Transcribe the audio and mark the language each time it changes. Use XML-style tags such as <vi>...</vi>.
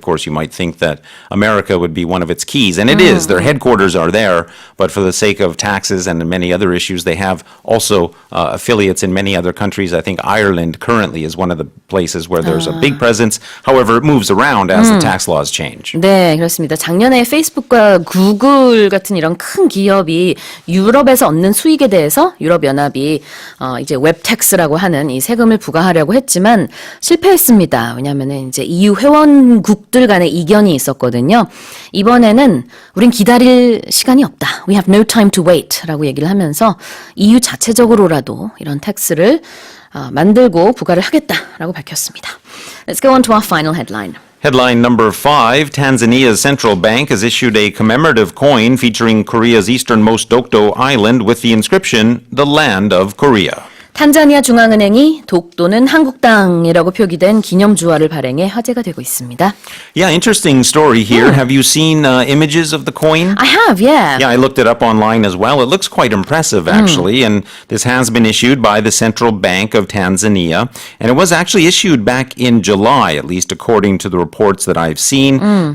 <en>Of course, you might think that America would be one of its keys, and it is. Their headquarters are there, but for the sake of taxes and many other issues, they have also affiliates in many other countries. I think Ireland currently is one of the places where there's a big presence. However, it moves around as the tax laws change.</en> <ko>네, 그렇습니다. 작년에 페이스북과 구글 같은 이런 큰 기업이 유럽에서 얻는 수익에 대해서 유럽연합이 이제 웹택스라고 하는 이 세금을 부과하려고 했지만 실패했습니다. 왜냐하면 이제 EU 회원국들 간의 이견이 있었거든요. 이번에는 우린 기다릴 시간이 없다.</ko> <en>We have no time to wait</en> <ko>라고 얘기를 하면서 EU 자체적으로라도 이런 텍스를 만들고 부과를 하겠다라고 밝혔습니다.</ko> <en>Let's go on to our final headline. Headline number 5, Tanzania's central bank has issued a commemorative coin featuring Korea's easternmost Dokdo Island with the inscription, "The Land of Korea."</en> <ko>탄자니아 중앙은행이 독도는 한국 땅이라고 표기된 기념주화를 발행해 화제가 되고 있습니다.</ko> <en>Yeah, interesting story here. Have you seen images of the coin? I have, yeah. Yeah, I looked it up online as well. It looks quite impressive, actually. And this has been issued by the Central Bank of Tanzania. And it was actually issued back in July, at least according to the reports that I've seen.</en>